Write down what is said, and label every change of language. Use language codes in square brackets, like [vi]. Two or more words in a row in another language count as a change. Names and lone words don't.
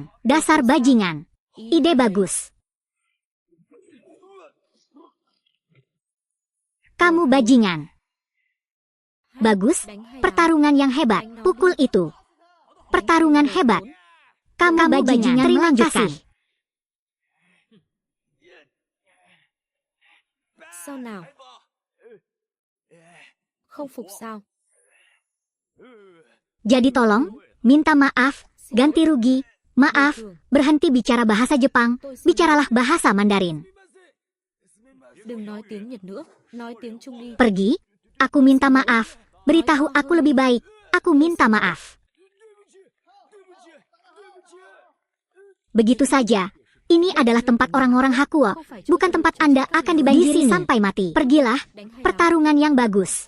[id] Dasar bajingan. Ide bagus. Kamu bajingan. Bagus, pertarungan yang hebat. Pukul itu. Pertarungan hebat. Kamu bajingan. Terima kasih. [vi] Sao nào? Không phục sao? [id] Jadi tolong, minta maaf, ganti rugi, maaf, berhenti bicara bahasa Jepang, bicaralah bahasa Mandarin. [vi] Đừng nói tiếng Nhật nữa, nói tiếng Trung đi. [id] Pergi, aku minta maaf, beritahu aku lebih baik, aku minta maaf. Begitu saja. Ini adalah tempat orang-orang Hakuo, bukan tempat Anda akan dibanjiri sampai mati. Pergilah, pertarungan yang bagus.